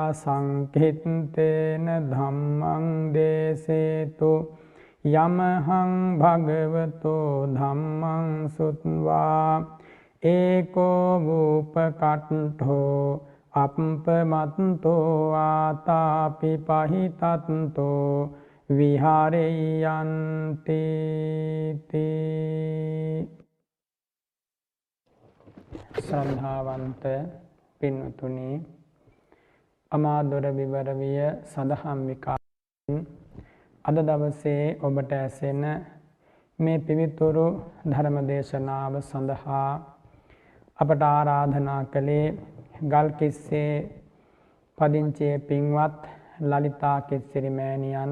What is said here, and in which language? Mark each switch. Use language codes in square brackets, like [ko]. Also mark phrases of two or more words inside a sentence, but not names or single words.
[pi] සංකිට්ඨේන ධම්මං දේසේතු යමහං භගවතෝ ධම්මං සුත්වා ඒකෝ වූපකට්ඨෝ අප්පමත්තෝ ආතාපි පහිතත්තෝ විහාරේයන්ති ශ්‍රද්ධාවන්ත [si] පින්වතුනි අමාදොර විවර විය සදහම් විකාරයෙන් අද දවසේ ඔබට ඇසෙන මේ පිවිතුරු ධර්ම දේශනාව සඳහා අපට ආරාධනා කළේ ගල්කිස්සේ පදිංචියේ පින්වත් ලලිතා කෙස්සිරි මෑණියන්.